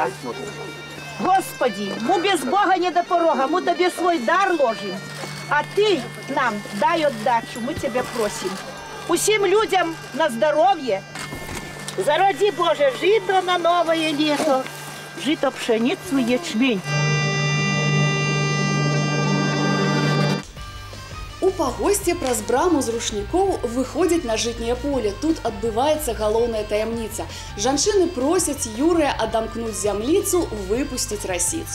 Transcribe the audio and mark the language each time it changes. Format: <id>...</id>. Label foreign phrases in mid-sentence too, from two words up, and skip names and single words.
<ru>Господи, мы без Бога не до порога, мы тебе свой дар ложим, а ты нам дай отдачу, мы тебя просим.</ru> <be>Усім людям</be> <ru>на здоровье, зароди, Боже, жито на новое лето, жито, пшеницу, ячмень.</ru> <be>У пагосце праз браму з рушнікоў выходзіць на жытняе поле. Тут адбываецца галоўная таямніца. Жанчыны просяць Юрыя адамкнуць зямліцу, выпусціць расіцу.</be>